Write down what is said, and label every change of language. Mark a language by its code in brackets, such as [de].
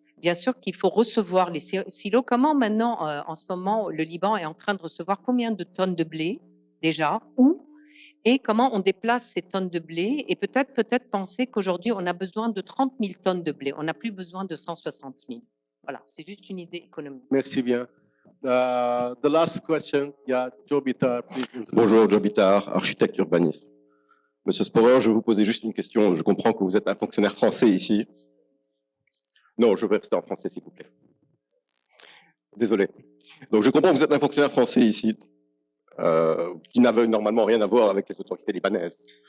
[fr] Bien sûr qu'il faut recevoir les silos. Comment maintenant, en ce moment, le Liban est en train de recevoir combien de tonnes de blé déjà? Où? Et comment on déplace ces tonnes de blé? Et peut-être penser qu'aujourd'hui, on a besoin de 30 000 tonnes de blé. On n'a plus besoin de 160 000. Voilà, c'est juste une idée économique. Merci bien. [en] The last question, yeah, Joe Bitar, please. [fr] Bonjour, Joe Bitar, architecte urbaniste. Monsieur Sporer, je vais vous poser juste une question. Je comprends que vous êtes un fonctionnaire français ici. Non, je vais rester en français, s'il vous plaît. Désolé. Donc, je comprends que vous êtes un fonctionnaire français ici, qui n'avait normalement rien à voir avec les autorités libanaises.